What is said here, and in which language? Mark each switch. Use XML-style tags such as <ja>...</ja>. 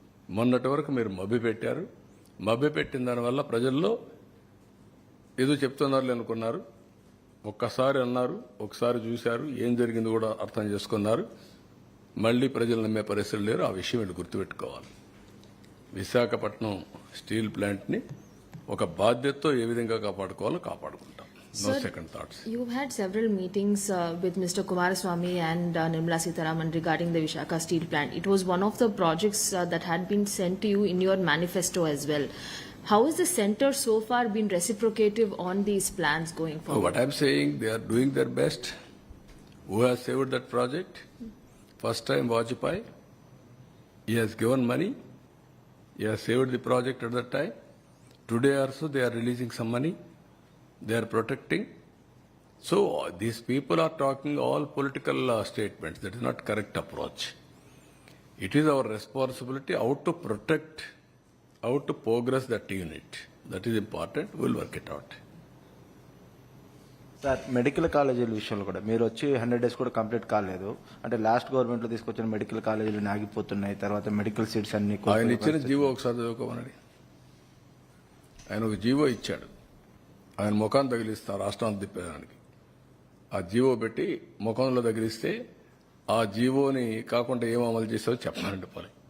<te>మొన్నటి వరకు మీరు మభ్యపెట్టారు. మభ్యపెట్టిన దానివల్ల ప్రజల్లో ఏదో చెప్తున్నారు అనుకున్నారు. ఒక్కసారి అన్నారు, ఒకసారి చూశారు, ఏం జరిగింది కూడా అర్థం చేసుకున్నారు. మళ్లీ ప్రజలు నమ్మే పరిస్థితులు లేరు. ఆ విషయం వీళ్ళు గుర్తుపెట్టుకోవాలి. విశాఖపట్నం స్టీల్ ప్లాంట్ని ఒక బాధ్యతతో ఏ విధంగా కాపాడుకోవాలో కాపాడుకుంటాం.</te> <en>No Sir, second thoughts. You've had several meetings with Mr. Kumaraswamy and Nirmala Sitharaman regarding the Vishaka steel plant. It was one of the projects that had been sent to you in your manifesto as well. How has the centre so far been reciprocative on these plans going forward? What I'm saying, they are doing their best. Who has saved that project? First time Vajpayee. He has given money. He has saved the project at that time. Today also they are releasing some money. They are protecting. So these people are talking all political statements. That is not correct approach. It is our responsibility how to protect, how to progress that unit. That is important. We'll work it out.</en> <te>Sir, medical కాలేజీల విషయంలో కూడా మీరు వచ్చి 100 days కూడా complete కాలేదు. అంటే last గవర్నమెంట్లో తీసుకొచ్చిన మెడికల్ కాలేజీలు ఆగిపోతున్నాయి. తర్వాత మెడికల్ సీట్స్ అన్ని ఆయన ఇచ్చిన జీవో ఒకసారి చదువుకోమని. ఆయన ఒక జీవో ఇచ్చాడు. ఆయన ముఖాన్ని తగిలిస్తా రాష్ట్రాన్ని తిప్పేదానికి. ఆ జీవో పెట్టి ముఖంలో తగిలిస్తే ఆ జీవోని కాకుండా ఏం అమలు చేస్తారో చెప్పాలంటే పని.</te>